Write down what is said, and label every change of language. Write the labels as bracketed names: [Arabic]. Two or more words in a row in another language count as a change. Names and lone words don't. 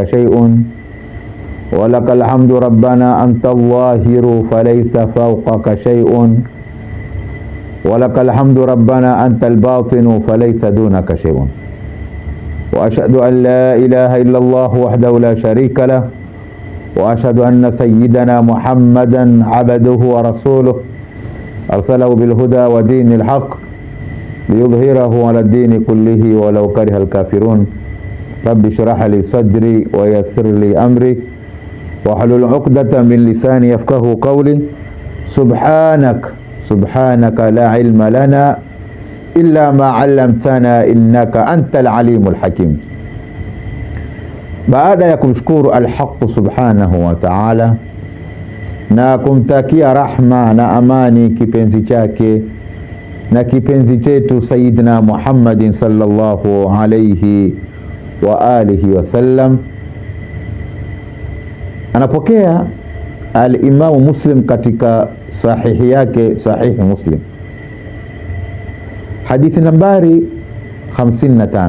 [Arabic] شيء ولك الحمد ربنا أنت الظاهر فليس فوقك شيء ولك الحمد ربنا أنت الباطن فليس دونك شيء وأشهد أن لا إله إلا الله وحده لا شريك له وأشهد أن سيدنا محمدا عبده ورسوله أرسله بالهدى ودين الحق ليظهره على الدين كله ولو كره الكافرون. رب اشرح لي صدري ويسر لي أمري واحلل عقدة من لساني يفقهوا قولي. سبحانك لا علم لنا إلا ما علمتنا إنك أنت العليم الحكيم. [Swahili] Baada ya kumshukuru al-Haqq [Arabic] سبحانه وتعالى [Swahili] na kumtakia rahma na amani kipenzi chake na kipenzi chetu [Arabic] سيدنا محمد صلى الله عليه وعلى آله وسلم, [Swahili] anapokea al-Imam Muslim katika sahihi yake, Sahihi Muslim, hadithi nambari 55.